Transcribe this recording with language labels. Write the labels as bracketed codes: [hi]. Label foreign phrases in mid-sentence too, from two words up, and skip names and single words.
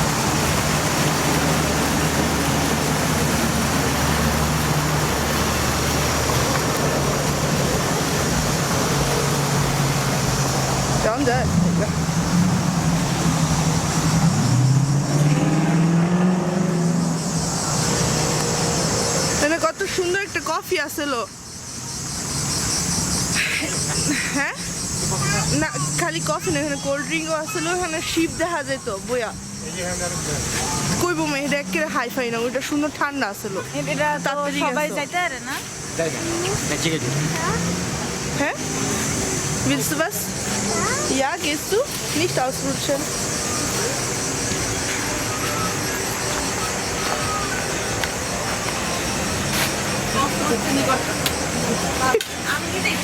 [bn] কেমন যায় এখানে কত সুন্দর একটা কফি আসলো হ্যাঁ না খালি কফি না এখানে [en] cold drink [bn] আসলো এখানে শিপ দেখা যেত বইয়া কইব মেয়েটা একেবারে [en] hi fi [bn] না ওইটা সুন্দর ঠান্ডা আসলো এটা তো তাড়াতাড়ি সবাই গেছো। যাইতে পারে না [de] hä? Willst du was? Ja, gehst du? Nicht ausrutschen. [bn] আমি দেখি